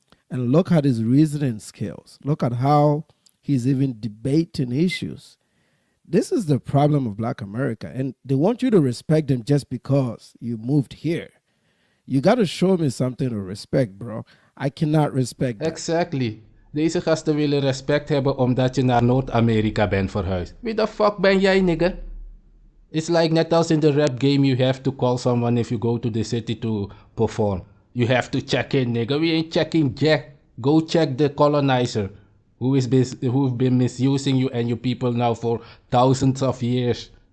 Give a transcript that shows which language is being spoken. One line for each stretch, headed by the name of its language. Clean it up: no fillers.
English: And look at his reasoning skills. Look at how he's even debating issues. This is the problem of Black America, and they want you to respect them just because you moved here. You got to show me something to respect, bro. I cannot respect that. Exactly.
Dutch: Deze gasten willen respect hebben omdat je naar Noord-Amerika bent verhuisd. Wie
English: the fuck
Dutch: ben jij, nigga?
English: It's like
Dutch: net als
English: in the rap game, you have to call someone if you go to the city to perform. You have to check in, nigga. We ain't checking jack. Go check the colonizer who've been misusing you and your people now for thousands of years.